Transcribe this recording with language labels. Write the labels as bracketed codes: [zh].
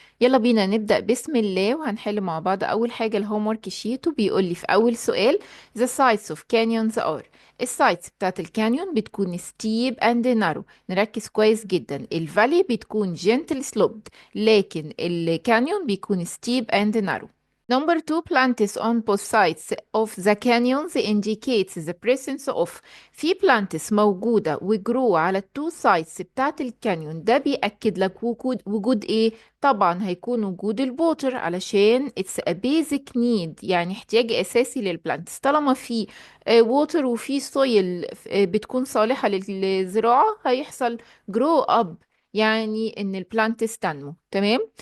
[ar] يلا بينا نبدا بسم الله، وهنحل مع بعض. اول حاجه الهوم ورك شيت، وبيقول لي في اول سؤال: [en] the sides of canyons are. [ar] السايدز بتاعت الكانيون بتكون [en] steep and narrow. [ar] نركز كويس جدا، الفالي بتكون [en] gentle sloped، [ar] لكن الكانيون بيكون [en] steep and narrow. Number two, plants on both sides of the canyons indicates the presence of. [ar] في plants موجودة وجرو على التو sides بتاعت الكانيون، ده بيأكد لك وجود ايه؟ طبعا هيكون وجود الووتر، علشان [en] it's a basic need، [ar] يعني احتياج أساسي للبلانتس. طالما في ووتر وفي سويل بتكون صالحة للزراعة، هيحصل grow up، يعني ان البلانتس تنمو. تمام.